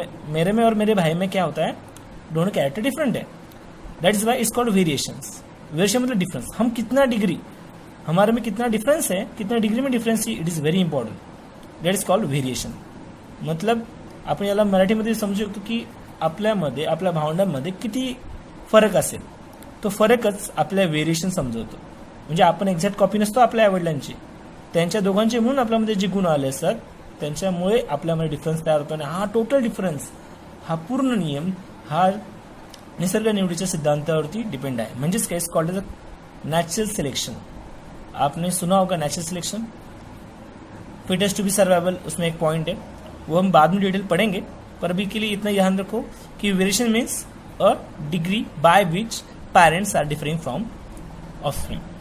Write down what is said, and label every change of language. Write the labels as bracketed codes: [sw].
[hi] मेरे में और मेरे भाई में क्या होता है, दोनों कैरेक्टर डिफरेंट है. [en] That is why it's called variations. [hi] Variation मतलब डिफरेंस. हम कितना डिग्री, हमारे में कितना डिफरेंस है, कितना डिग्री में डिफरेंस है, [en] It is very important. That is called variation. [mr] मतलब आपण याला मराठीमध्ये समजू शकतो की आपल्यामध्ये आपल्या भावंडांमध्ये किती फरक असेल, तो फरकच आपल्या व्हेरिएशन समजवतो. म्हणजे आपण एक्झॅक्ट कॉपी नसतो आपल्या आईवडिलांची, त्यांच्या दोघांचे म्हणून आपल्यामध्ये जे गुण आले असतात त्यांच्यामुळे आपल्यामध्ये डिफरन्स तयार होतो. आणि हा टोटल डिफरन्स, हा पूर्ण नियम हा निसर्ग निवडीच्या सिद्धांतावरती डिपेंड आहे. म्हणजेच काय [en] Called as natural selection. [hi] आपने सुना होगा natural selection. [en] fittest to be survival [hi] उसमें एक पॉइंट है, वो हम बाद में डिटेल पढ़ेंगे. पर अभी के लिए इतना ध्यान रखो कि [en] Variation means a degree by which parents are differing from offspring.